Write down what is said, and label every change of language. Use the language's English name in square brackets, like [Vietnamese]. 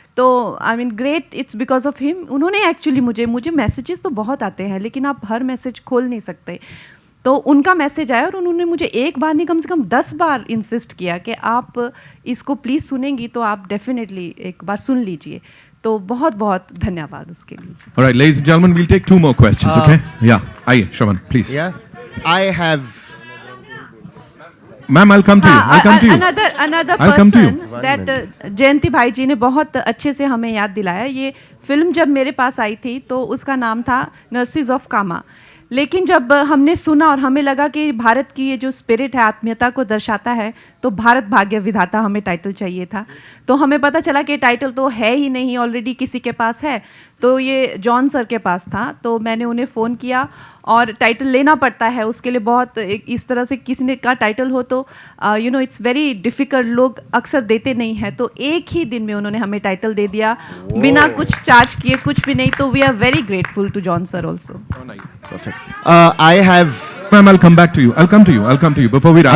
[Hindi] तो [English] I mean great, it's because of him. [Hindi] उन्होंने actually मुझे मैसेजेस तो बहुत आते हैं, लेकिन आप हर मैसेज खोल नहीं सकते, तो उनका मैसेज आया और उन्होंने मुझे एक बार नहीं कम से कम 10 बार इंसिस्ट किया कि आप इसको प्लीज़ सुनेंगी तो आप डेफिनेटली एक बार सुन लीजिए। तो बहुत बहुत धन्यवाद उसके लिए। [English] All right, ladies and gentlemen, we'll take 2 more questions, okay? Yeah, [Hindi] आइए [English] Shravan, please. Yeah, I have. Ma'am, I'll come to you. I'll come to you. Another I'll come to person you. that [Hindi] जयंती भाई जी ने बहुत अच्छे से हमें याद दिलाया। ये फिल्म जब मेरे पास आई थी तो उसका नाम था नर्सिस ऑफ कामा, लेकिन जब हमने सुना और हमें लगा कि भारत की ये जो स्पिरिट है, आत्मीयता को दर्शाता है, तो भारत भाग्य विधाता हमें टाइटल चाहिए था। तो हमें पता चला कि टाइटल तो है ही नहीं, ऑलरेडी किसी के पास है, तो ये जॉन सर के पास था। तो मैंने उन्हें फ़ोन किया, और टाइटल लेना पड़ता है उसके लिए, बहुत इस तरह से किसी ने का टाइटल हो तो [English] you know it's very difficult, [Hindi] लोग अक्सर देते नहीं हैं। तो एक ही दिन में उन्होंने हमें टाइटल दे दिया बिना कुछ चार्ज किए, कुछ भी नहीं। तो [English] We are very grateful to John sir also. Perfect. I have. Ma'am, I'll come back to you. I'll come to you before we wrap.